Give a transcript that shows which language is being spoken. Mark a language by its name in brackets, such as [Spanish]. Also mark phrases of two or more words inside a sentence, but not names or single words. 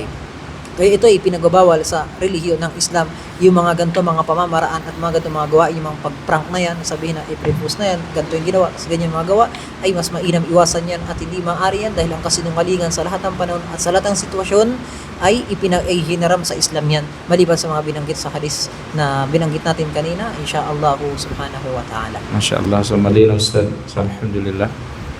[Filipino] Kaya ito ay pinagbabawal sa relihiyon ng Islam, yung mga ganito mga pamamaraan at mga ganito mga gawain, yung mga pag-prank na yan, sabihin na i-propose na yan, ganito yung ginawa, kasi ganyan mga gawa, ay mas mainam iwasan yan at hindi maaari yan dahil ang kasinungalingan sa lahat ng panahon at sa lahat ng sitwasyon ay hinaram sa Islam yan, maliban sa mga binanggit sa hadis na binanggit natin kanina, [Arabic] إن شاء الله سبحانه وتعالى. ما شاء الله. [Filipino] So malinaw Ustad. So alhamdulillah.